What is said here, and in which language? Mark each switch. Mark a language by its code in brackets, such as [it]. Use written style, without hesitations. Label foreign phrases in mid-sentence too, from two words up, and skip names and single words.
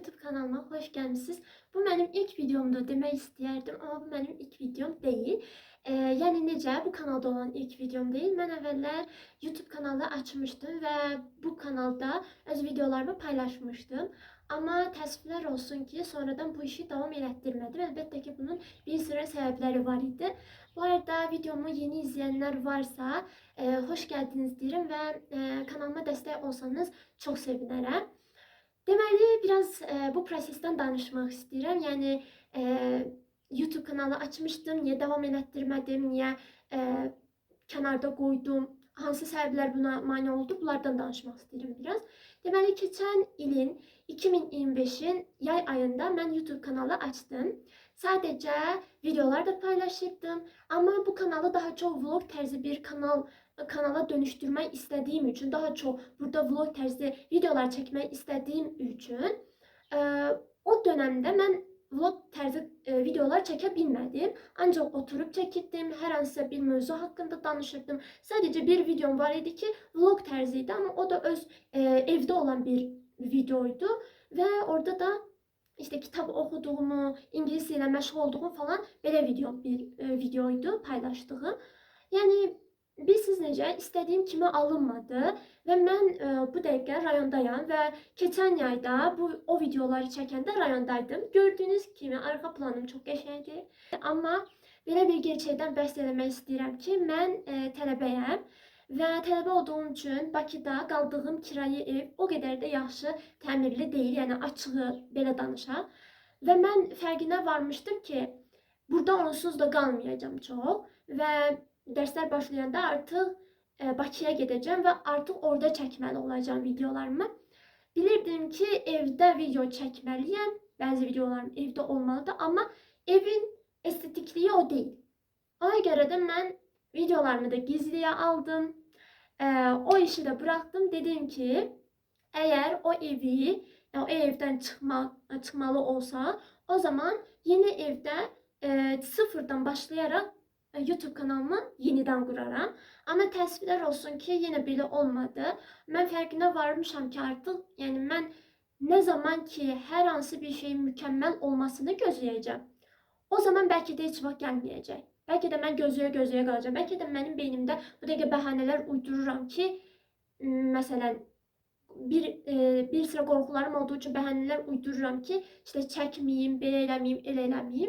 [tr] kanalıma hoş gelmişsiniz. Bu benim ilk videomda demek istəyərdim, ama bu benim ilk videom değil. [az] Yəni necə, [tr] bu kanalda olan ilk videom değil. Ben əvvəllər YouTube kanalı açmıştım ve bu kanalda öz videolarımı paylaşmıştım. [az] Ama təəssüflər olsun ki, sonradan bu işi davam elətdirmədim. Əlbəttə ki, bunun bir sıra səbəbləri var idi. [tr] Bu arada videomu yeni izleyenler varsa hoş geldiniz derim ve kanalıma destek olsanız çok sevinirim. [az] Deməli, biraz bu prosesdən danışmaq istəyirəm. Yəni YouTube kanalı açmışdım, niyə davam elətdirmədim, niyə kənarda qoydum, hansı səbəblər buna mane oldu, bunlardan danışmaq istəyirəm biraz. Deməli, keçən ilin 2025-in yay ayında mən YouTube kanalı açdım. Sadəcə videolar da paylaşırdım, amma bu kanalı daha çox vlog tərzi bir kanala [tr] dönüştürmek istediğim için, daha çok burada vlog tarzı videolar çekmek istediğim için o dönemde ben vlog tarzı videolar çekebilmedim. [az] Ancak oturup çekirdim, her hansısa bir mövzu hakkında danışırdım. [tr] Sadece bir videom var idi ki vlog tarzıydı, ama o da öz evde olan bir videoydu ve orada da işte kitap okuduğumu, İngilizce ile məşğul olduğum falan belə videoydu paylaştığım. [az] Yani bilsiz necə, istədiyim kimi alınmadı və mən bu dəqiqə rayondayam və keçən yayda o videoları çəkəndə rayondaydım. Gördüyünüz kimi arxa planım çox qəşəngdir. Amma belə bir gerçəkdən bəhs etmək istəyirəm ki, mən tələbəyəm və tələbə olduğum üçün Bakıda qaldığım kirayə ev o qədər də yaxşı təmirli deyil, yəni açığı belə danışaq. Və mən fərqinə varmışdım ki, burada onsuz da qalmayacağam çox və [tr] dersler başlayanda artık Bakıya gideceğim ve artık [az] orada çəkməli olacağım videolarımı. Bilirdim ki evde video çəkməliyəm. Bəzi videolarım evde olmalıdır, [tr] ama evin estetikliği o değil. Ona göre de ben videolarımı da gizliye aldım. O işi de bıraktım. Dedim ki eğer o evden çıkmalı olsa, o zaman yeni evde sıfırdan başlayarak YouTube kanalımı yeniden quraram. [az] Amma təəssüflər olsun ki, yenə belə olmadı. Mən fərqinə varmışam ki, artıq, yəni mən nə zaman ki, hər hansı bir şeyin mükəmməl olmasını gözləyəcəm, o zaman bəlkə də heç vaxt gəlməyəcək. Bəlkə də mən gözləyə qalacağam. Bəlkə də mənim beynimdə bu dəqiqə bəhanələr uydururam ki, məsələn, bir sıra qorxularım olduğu üçün bəhanələr uydururam ki, işte çəkməyim, belə eləməyim, elə eləməyim.